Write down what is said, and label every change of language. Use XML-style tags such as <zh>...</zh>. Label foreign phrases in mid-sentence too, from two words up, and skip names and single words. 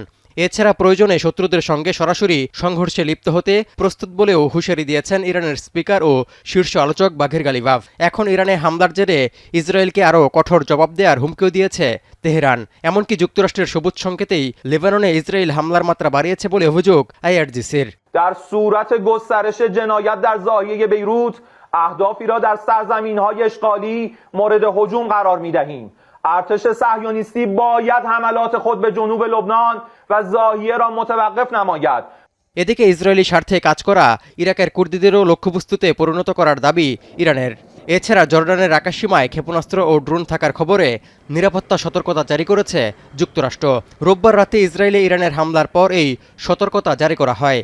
<bn>এছাড়া প্রয়োজনে শত্রুদের সঙ্গে সরাসরি সংঘর্ষে লিপ্ত হতে প্রস্তুত বলেও হুঁশিয়ারি দিয়েছেন ইরানের স্পিকার ও শীর্ষ আলোচক বাঘের গালিবাফ। এখন ইরানে হামলার জেরে ইসরায়েলকে আরও কঠোর জবাব দেওয়ার হুমকিও দিয়েছে তেহরান। এমনকি যুক্তরাষ্ট্রের সবুজ সংকেতেই লেবাননে ইসরায়েল হামলার মাত্রা বাড়িয়েছে বলে অভিযোগ আইআরজিসির।</bn> <fa>در صورت گسترش جنایت در ضاحیه بیروت اهدافی را در سرزمین‌های اشغالی مورد هجوم قرار می‌دهیم. ارتش صهیونیستی باید حملات خود به جنوب لبنان و ضاحیه را متوقف نماید.</fa> <bn>এদিকে ইসরায়েলি স্বার্থে কাজ করা ইরাকের কুর্দিদেরও লক্ষ্যবস্তুতে পরিণত করার দাবি ইরানের। এছাড়া জর্ডানের আকাশসীমায় ক্ষেপণাস্ত্র ও ড্রোন থাকার খবরে নিরাপত্তা সতর্কতা জারি করেছে যুক্তরাষ্ট্র। রোববার রাতে ইসরায়েলে ইরানের হামলার পর এই সতর্কতা জারি করা হয়।</bn>